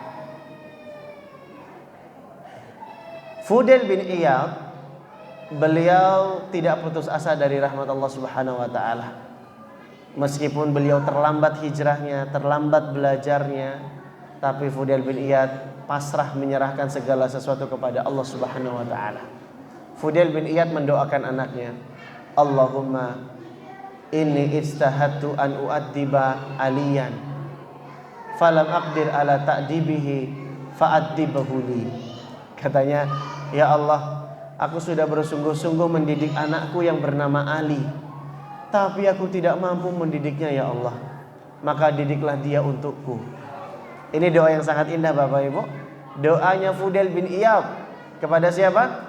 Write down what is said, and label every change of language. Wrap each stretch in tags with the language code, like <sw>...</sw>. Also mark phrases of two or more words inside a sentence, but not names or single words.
<id>Fudail bin Iyad, beliau tidak putus asa dari rahmat Allah</id> <ar>سبحانه وتعالى.</ar> <id>Meskipun beliau terlambat hijrahnya, terlambat belajarnya, tapi Fudail bin Iyad pasrah menyerahkan segala sesuatu kepada Allah</id> <ar>سبحانه وتعالى.</ar> <id>Fudail bin Iyad mendoakan anaknya,</id> <ar>اللهم إني اجتهدت أن أؤدب عليا فلم أقدر على تأديبه فأدبه لي.</ar> <id>Katanya, ya Allah, aku sudah bersungguh-sungguh mendidik anakku yang bernama Ali, tapi aku tidak mampu mendidiknya ya Allah, maka didiklah dia untukku. Ini doa yang sangat indah Bapak Ibu. Doanya Fudail bin Iyad kepada siapa?</id>